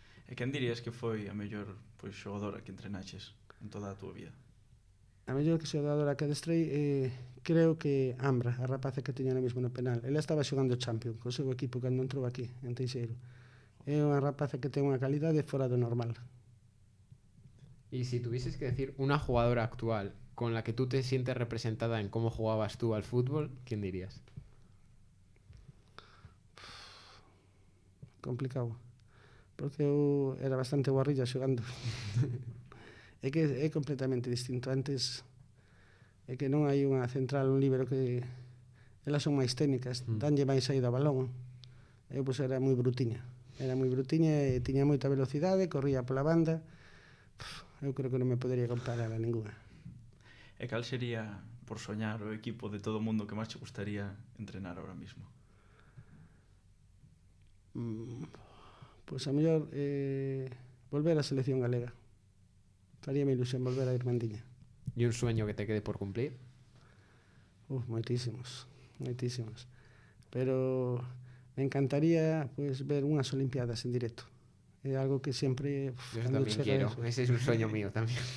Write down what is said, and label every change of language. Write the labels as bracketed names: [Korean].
[Galician] E quen dirías que foi a mellor xogadora que entrenaches en toda a túa vida? A mellor que xogadora que adestrei creo que Ambra, a rapaza que teña mesmo no penal. Ela estaba xogando Champions co seu equipo cando entrou aquí, en Teixeiro. É unha rapaza que ten unha calidade fora do normal. [Spanish] Y si tuvieses que decir una jugadora actual con la que tú te sientes representada en cómo jugabas tú al fútbol, ¿quién dirías? [Galician] Complicado. Porque eu era bastante guarrilla xogando. É que é completamente distinto. Antes é que non hai unha central, un líbero que elas son máis técnicas, danlle máis saída ao balón. Eu era moi brutiña. Era moi brutiña e tiña moita velocidade, corría pola banda. Eu creo que non me podería comparar a ninguna. E cal sería, por soñar, o equipo de todo o mundo que máis te gustaría entrenar [Spanish] ahora mismo? [Galician] Pois a mellor volver á selección galega. Faríame ilusión volver a Irmandiña. [Spanish] ¿Y un sueño que te quede por cumplir? [Galician] Moitísimos. Pero me encantaría ver unhas Olimpiadas en directo. É algo que sempre... [Spanish] Yo también quiero, ese es un sueño mío también.